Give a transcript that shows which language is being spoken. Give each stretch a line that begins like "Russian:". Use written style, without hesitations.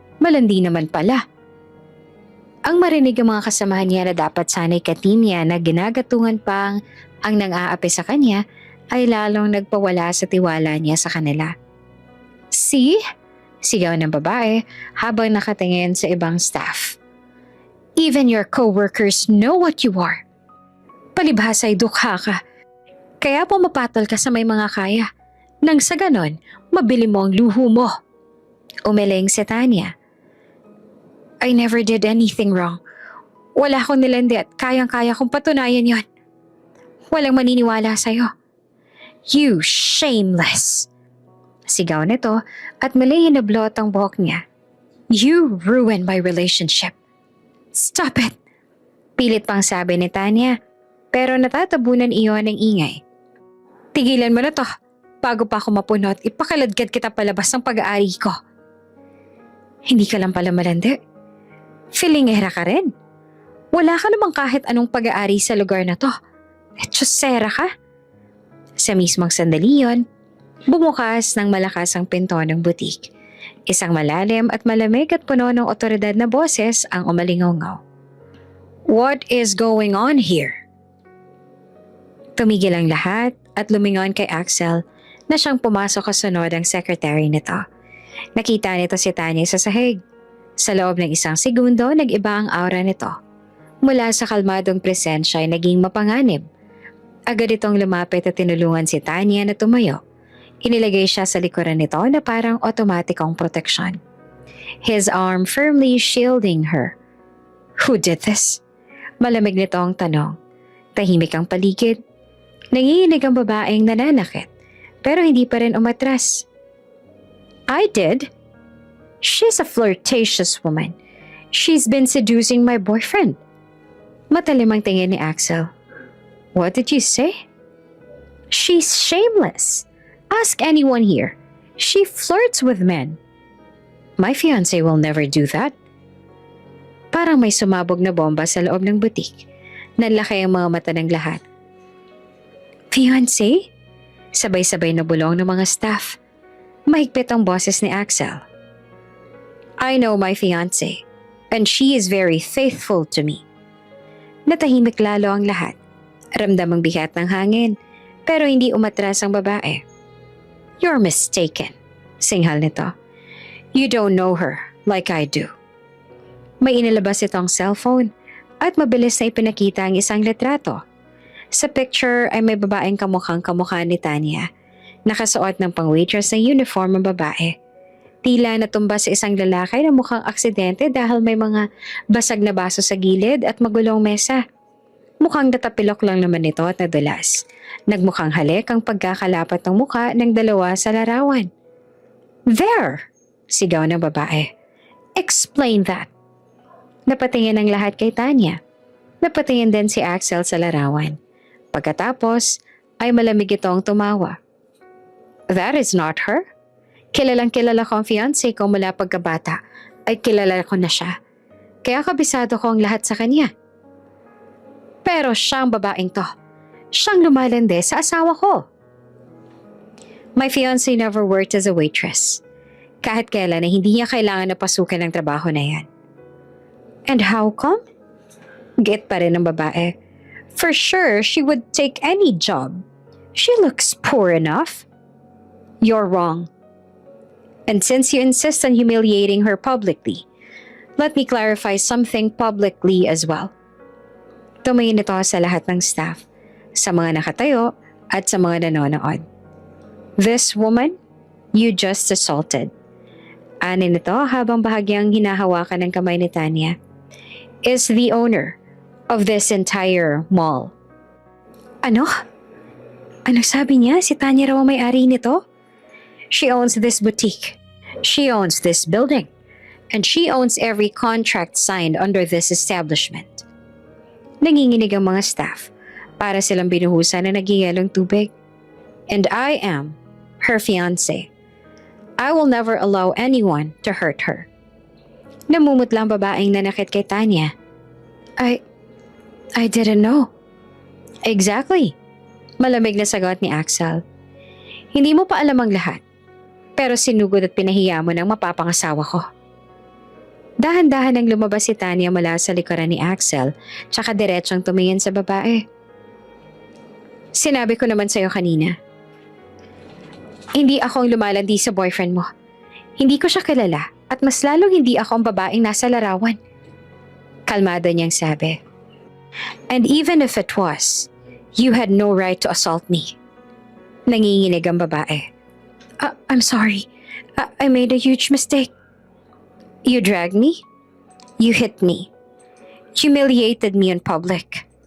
Filipino: Malandi naman pala." Ang marinig ang mga kasamahan niya na dapat sanay ka-team niya na ginagatungan pang ang nang-aapi sa kanya ay lalong nagpawala sa tiwala niya sa kanila.
English: "See?"
Filipino: Sigaw ng babae habang nakatingin sa ibang staff.
English: "Even your co-workers know what you are.
Filipino: Palibhas ay dukha ka. Kaya pumapatol ka sa may mga kaya. Nang sa ganon, mabili mo ang luho mo." Umiling si Tanya.
English: "I never did anything wrong.
Filipino: Wala akong nilandi at kayang-kaya kong patunayan yon. Walang maniniwala sa'yo."
English: "You shameless!"
Filipino: Sigaw nito at mali hinablot ang buhok niya.
English: "You ruined my relationship. Stop it!"
Filipino: Pilit pang sabi ni Tanya, pero natatabunan iyon ng ingay. "Tigilan mo na to. Bago pa ako mapunot, ipakaladkad kita palabas ng pag-aari ko." "Hindi ka lang pala malandi. Filingera ka rin. Wala ka namang kahit anong pag-aari sa lugar na to. Etsyosera ka." Sa mismong sandali yon, bumukas ng malakas ang pinto ng butik. Isang malalim at malamig at puno ng otoridad na boses ang umalingaw-ngaw.
English: "What is going on here?"
Filipino: Tumigil ang lahat at lumingon kay Axel na siyang pumasok kasunod ang secretary nito. Nakita nito si Tanya sa sahig. Sa loob ng isang segundo, nag-iba ang aura nito. Mula sa kalmadong presensya ay naging mapanganib. Agad itong lumapit at tinulungan si Tanya na tumayo. Inilagay siya sa likuran nito na parang otomatikong proteksyon.
English: His arm firmly shielding her. "Who did this?"
Filipino: Malamig nito ang tanong. Tahimik ang paligid. Nanginginig ang babaeng nananakit, pero hindi pa rin umatras.
English: "I did. She's a flirtatious woman. She's been seducing my boyfriend."
Filipino: Matalim ang tingin ni Axel.
English: "What did you say?" "She's shameless. Ask anyone here. She flirts with men." "My fiancé will never do that."
Filipino: Parang may sumabog na bomba sa loob ng butik. Nanlaki ang mga mata ng lahat. "Fiancé?" Sabay-sabay na bulong ng mga staff. Mahigpit ang boses ni Axel.
English: "I know my fiancé, and she is very faithful to me."
Filipino: Natahimik lalo ang lahat. Ramdam ang bigat ng hangin, pero hindi umatras ang babae.
English: "You're mistaken,"
Filipino: singhal nito.
English: "You don't know her like I do."
Filipino: May inilabas itong cellphone at mabilis na ipinakita ang isang litrato. Sa picture ay may babaeng kamukhang kamukha ni Tanya. Nakasuot ng pang-waitress na uniform ang babae. Tila natumba sa isang lalaki na mukhang aksidente dahil may mga basag na baso sa gilid at magulong mesa. Mukhang natapilok lang naman ito at nadulas. Nagmukhang halik ang pagkakalapat ng mukha ng dalawa sa larawan.
English: "There!"
Filipino: sigaw ng babae.
English: "Explain that."
Filipino: Napatingin ang lahat kay Tanya. Napatingin din si Axel sa larawan. Pagkatapos ay malamig itong tumawa.
English: "That is not her.
Filipino: Kilalang kilala ko ang fiancé ko mula pagkabata ay kilala ko na siya. Kaya kabisado ko ang lahat sa kanya. Pero siyang babaeng to. Siyang lumalande sa asawa ko."
English: "My fiancé never worked as a waitress.
Filipino: Kahit kailan na hindi niya kailangan na pasukan ng trabaho na yan."
English: "And how come?"
Filipino: Git pa rin ng babae.
English: "For sure, she would take any job. She looks poor enough." "You're wrong. And since you insist on humiliating her publicly, let me clarify something publicly as well."
Filipino: Tumingin ito sa lahat ng staff, sa mga nakatayo at sa mga nanonood.
English: "This woman, you just assaulted."
Filipino: Anin ito habang bahagyang hinahawakan ng kamay ni Tanya,
English: "is the owner of this entire mall."
Filipino: "Ano? Anong sabi niya? Si Tanya raw ang may-ari nito?"
English: "She owns this boutique. She owns this building. And she owns every contract signed under this establishment."
Filipino: Nanginginig ang mga staff para silang binuhusan na nagyayalong tubig.
English: "And I am her fiancé. I will never allow anyone to hurt her."
Filipino: Namumutla ang babaeng nanakit kay Tanya.
English: I didn't know." "Exactly."
Filipino: Malamig na sagot ni Axel. "Hindi mo pa alam ang lahat. Pero sinugod at pinahiya mo ng mapapangasawa ko." Dahan-dahan ang lumabas si Tanya mula sa likuran ni Axel, tsaka diretsong tumingin sa babae. "Sinabi ko naman sa'yo kanina. Hindi ako ang lumalandi sa boyfriend mo. Hindi ko siya kilala at mas lalong hindi ako ang babaeng nasa larawan." Kalmado niyang sabi.
English: "And even if it was, you had no right to assault me."
Filipino: Nanginginig ang babae.
English: I'm sorry. I made a huge mistake." "You dragged me. You hit me. Humiliated me in public."